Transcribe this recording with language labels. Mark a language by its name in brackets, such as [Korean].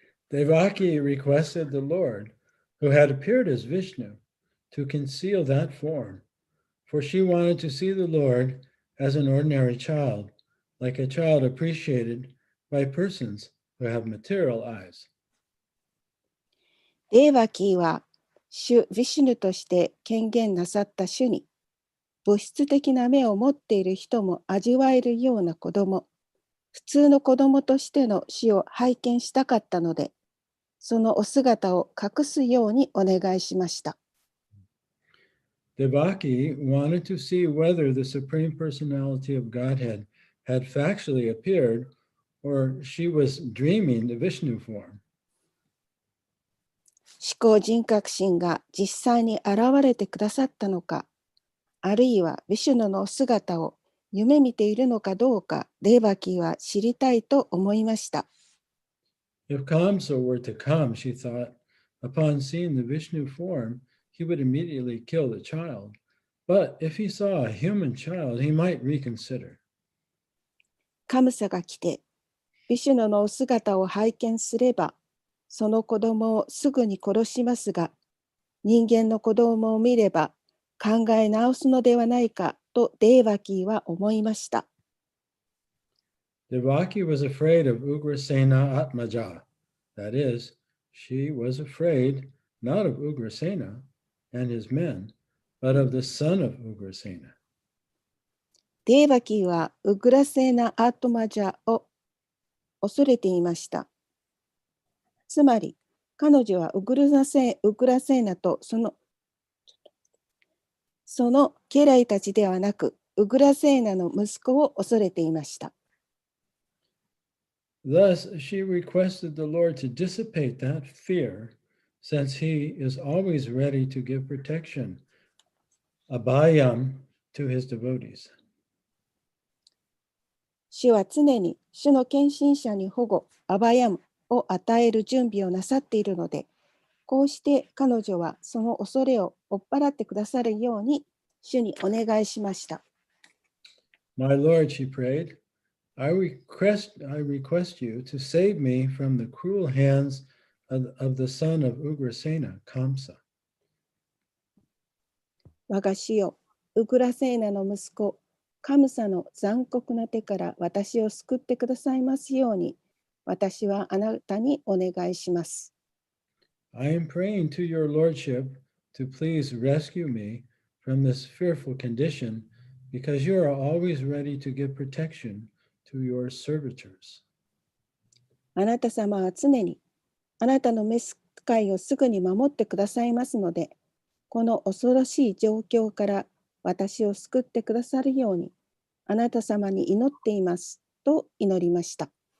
[English] Devaki requested the Lord, who had appeared as Vishnu, to conceal that form, for she wanted to see the Lord as an ordinary child, like a child appreciated by persons who have material eyes. [Japanese] デーバキーは主ヴィシュヌとして権限なさった主に、物質的な目を持っている人も味わえるような子供、普通の子供としての死を拝見したかったので、そのお姿を隠すようにお願いしました。 [English] Devaki wanted to see whether the Supreme Personality of Godhead had factually appeared or she was dreaming the Vishnu form. [Japanese] 思考人格心が実際に現れてくださったのか、あるいはヴィシュヌの姿を夢見ているのかどうか、デーバキーは知りたいと思いました。 [English] If Kamsa were to come, she thought, upon seeing the Vishnu form, he would immediately kill the child. But if he saw a human child, he might reconsider. [Japanese] カムサが来て、ヴィシュヌのお姿を拝見すれば、その子供をすぐに殺しますが、人間の子供を見れば考え直すのではないかとデーバキーは思いました。 [English] Devaki was afraid of Ugrasena Atmaja. That is, she was afraid not of Ugrasena and his men, but of the son of Ugrasena. [Japanese] デーバキーはウグラセーナ・アートマジャを恐れていました。つまり、彼女はウグラセーナとその家来たちではなく、ウグラセーナの息子を恐れていました。 [English] Thus, she requested the Lord to dissipate that fear, since he is always ready to give protection, abhayam, to his devotees. [Japanese] 主は常に主の献身者に保護、アバヤムを与える準備をなさっているので、こうして彼女はその恐れを追っ払ってくださるように主にお願いしました。 [English] My Lord, she prayed, I request you to save me from the cruel hands of the son of Ugrasena, Kamsa. [Japanese] 我が主よ、ウグラセーナの息子、カムサの残酷な手から私を救ってくださいますように、私はあなたにお願いします。 [English] I am praying to your lordship to please rescue me from this fearful condition, because you are always ready to give protection to your servitors. [Japanese] あなた様は常にあなたの召使いをすぐに守ってくださいますので、この恐ろしい状況から私を救ってくださるように、あなた様に祈っていますと祈りました。